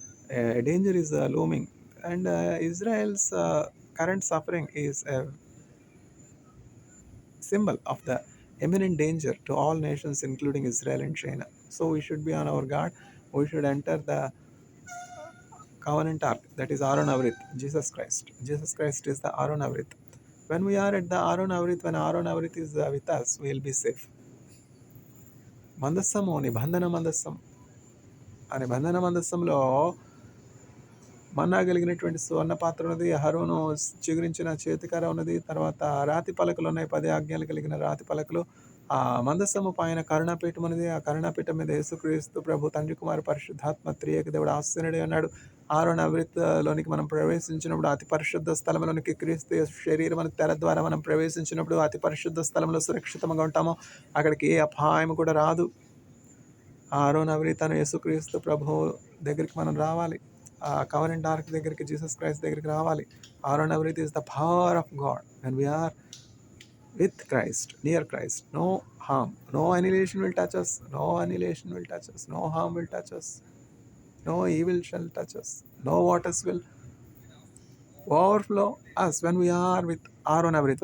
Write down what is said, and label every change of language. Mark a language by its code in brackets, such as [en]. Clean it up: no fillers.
[en] Danger is looming. And Israel's current suffering is a symbol of the imminent danger to all nations, including Israel and China. So we should be on our guard. We should enter the covenant ark, that is Aaron Avrit, Jesus Christ. Jesus Christ is the Aaron Avrit. When we are at the Aaron Avrit, when Aaron Avrit is with us, we will be safe. [te] మందస్సము, నిబంధన మందస్సం. ఆ నిబంధన మందస్సంలో మన్నా కలిగినటువంటి సువర్ణ పాత్ర ఉన్నది, అహరోను చిగురించిన చేతికర ఉన్నది, తర్వాత రాతి పలకలు ఉన్నాయి, 10 ఆజ్ఞలు కలిగిన రాతి పలకలు. ఆ మందస్సము పైన కరుణాపీఠం ఉన్నది. ఆ కరుణాపీఠం మీద యేసుక్రీస్తు ప్రభు, తండ్రి కుమార పరిశుద్ధాత్మ త్రియక దేవుడు ఆసీనుడై ఉన్నాడు. ఆరోన్ అవిత్లోనికి మనం ప్రవేశించినప్పుడు, అతి పరిశుద్ధ స్థలంలోనికి క్రీస్తు శరీరం తెర ద్వారా మనం ప్రవేశించినప్పుడు అతి పరిశుద్ధ స్థలంలో సురక్షితంగా ఉంటాము. అక్కడికి ఏ అపాయం కూడా రాదు. ఆరోన్ అవితను యేసుక్రీస్తు ప్రభు దగ్గరికి మనం రావాలి. ఆ కవరెంట్ ఆర్క్ దగ్గరికి, జీసస్ క్రైస్ట్ దగ్గరికి రావాలి. [en] Aaron Avrit is the power of God. When we are with Christ, near Christ, no harm, no annihilation will touch us, no annihilation will touch us, no harm will touch us, no evil shall touch us, no waters will overflow us when we are with Aaron Avrit.